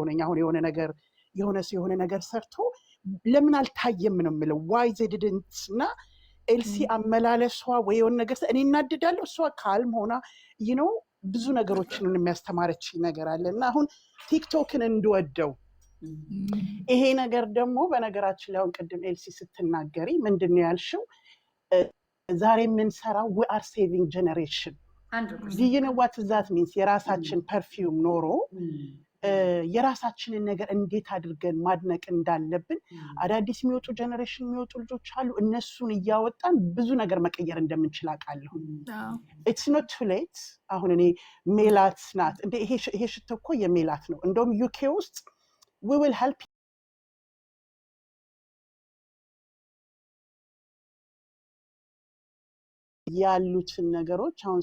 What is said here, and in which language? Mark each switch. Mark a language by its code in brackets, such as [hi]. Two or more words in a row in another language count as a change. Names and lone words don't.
[am] ነኝ። አሁን የሆነ ነገር ሰርቶ ለምን አልታየም ነው የምለው ዋይ ዘድድንት እና ኤልሲ አመላለሷ ወይ የሆነ ነገር እኔ እናደዳለሁ፣ እሷ ካልም ሆና ብዙ ነገሮችን የሚያስተማረች ነገር አለ እና አሁን ቲክቶክን እንድወደው ይሄ ነገር ደግሞ በነገራችን ላይ አሁን ቅድም ኤልሲ ስትናገሪ ምንድን ነው ያልሽው? ዛሬ የምንሰራው [en] we are saving generation do you know what that means? [am] የራሳችን ፐርፊውም ኖሮ የራሳችንን ነገር እንዴት አድርገን ማድነቅ እንዳለብን አዳዲስ የሚወጡ ጀነሬሽን የሚወጡ ልጆች አሉ። እነሱን እያወጣን ብዙ ነገር መቀየር እንደምንችል አውቃለሁ። [en] it's not too late። [am] አሁን እኔ ሜላት ናት እንደ ይሄ ሽቶ እኮ የሜላት ነው። እንደውም ዩኬ ውስጥ [en] we will help [am] ያሉትን ነገሮች አሁን